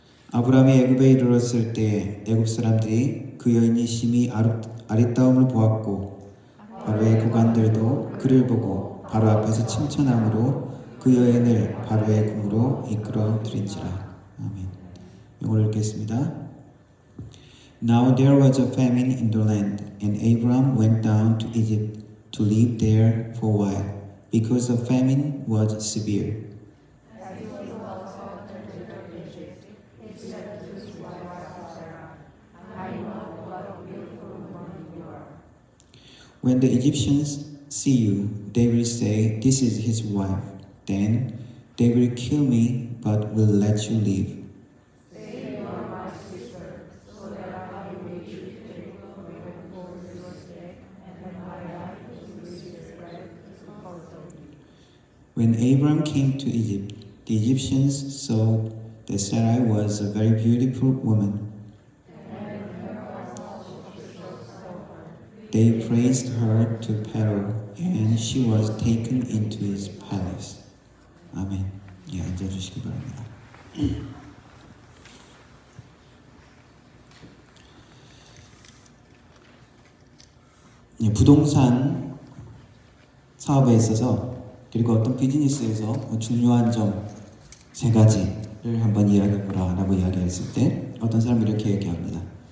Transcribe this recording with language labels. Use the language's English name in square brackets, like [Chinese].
[Korean] 아브라함이 애굽에 이르렀을 때 애굽 사람들이 그 여인이 심히 아리따움을 보았고 바로의 고관들도 그를 보고 바로 앞에서 칭찬함으로 그 여인을 바로의 궁으로 이끌어 들인지라. 아멘. 영어로 읽겠습니다. [English] Now there was a famine in the land, and Abram went down to Egypt to live there for a while, because the famine was severe. When the Egyptians see you, they will say, "This is his wife." Then they will kill me, but will let you live. When Abram came to Egypt, the Egyptians saw that Sarai was a very beautiful woman. They praised her to Pharaoh, and she was taken into his palace. [Korean] 아멘. 예, 앉아주시기 바랍니다. 예, 부동산 사업에 있어서 그리고 어떤 비즈니스에서 중요한 점 3가지를 한번 이야기해보라 라고 이야기했을 때 어떤 사람이 이렇게 얘기합니다.